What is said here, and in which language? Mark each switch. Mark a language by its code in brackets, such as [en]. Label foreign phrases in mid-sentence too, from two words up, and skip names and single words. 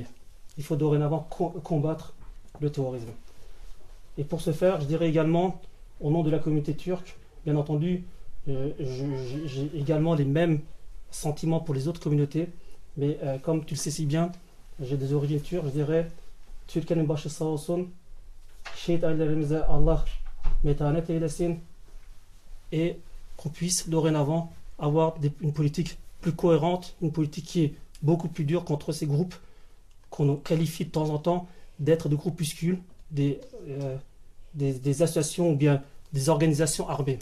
[fr] Il faut dorénavant combattre le terrorisme. Et pour ce faire, je dirais également, au nom de la communauté turque, bien entendu, j'ai également les mêmes sentiments pour les autres communautés, mais comme tu le sais si bien, j'ai des origines turques, je dirais [tr] Türkiye'nin başı sağ olsun, şehit ailelerimize Allah metanet eylesin, [fr] et qu'on puisse dorénavant avoir une politique plus cohérente, une politique qui est beaucoup plus dure contre ces groupes qu'on qualifie de temps en temps d'être des groupuscules, des associations ou bien des organisations armées.